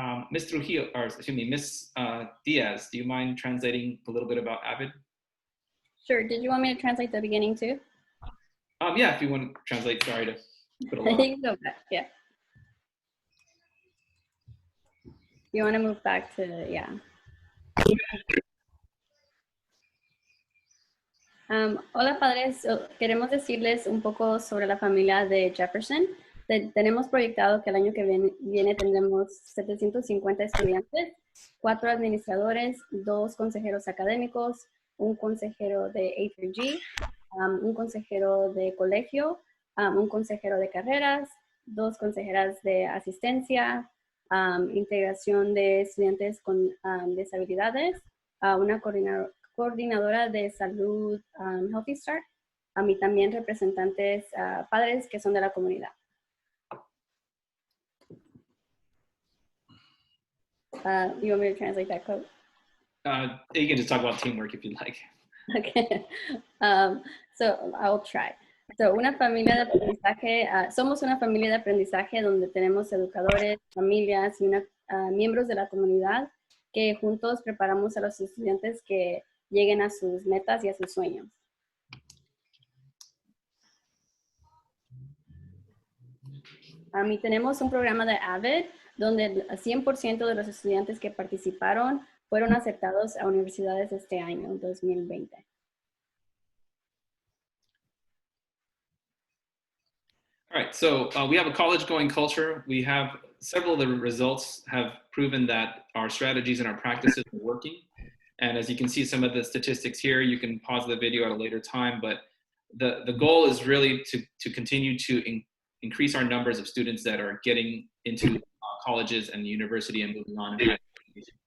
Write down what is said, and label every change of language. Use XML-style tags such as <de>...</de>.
<en>Ms. Trujillo, or excuse me, Ms. Diaz, do you mind translating a little bit about Avid? Sure. Did you want me to translate the beginning too? Yeah, if you want to translate, sorry to put a lot. I think so, yeah. You want to move back to, yeah.</en> <es>Hola padres, queremos decirles un poco sobre la familia de Jefferson. Tenemos proyectado que el año que viene tendremos 750 estudiantes, 4 administradores, 2 consejeros académicos, un consejero de A through G, un consejero de colegio, un consejero de carreras, 2 consejeras de asistencia, integración de estudiantes con disabilidades, una coordinadora de salud, Healthy Start, y también representantes padres que son de la comunidad.</es> <en>You want me to translate that quote? You can just talk about teamwork if you'd like. Okay, so I'll try.</en> <es>So, una familia de aprendizaje, somos una familia de aprendizaje donde tenemos educadores, familias y miembros de la comunidad que juntos preparamos a los estudiantes que lleguen a sus metas y a sus sueños. Y tenemos un programa de Avid donde el 100% de los estudiantes que participaron fueron aceptados a universidades este año, 2020.</es> <en>All right, so we have a college-going culture. We have several of the results have proven that our strategies and our practices are working. And as you can see some of the statistics here, you can pause the video at a later time, but the goal is really to continue to increase our numbers of students that are getting into colleges and university and moving on in higher education.</en>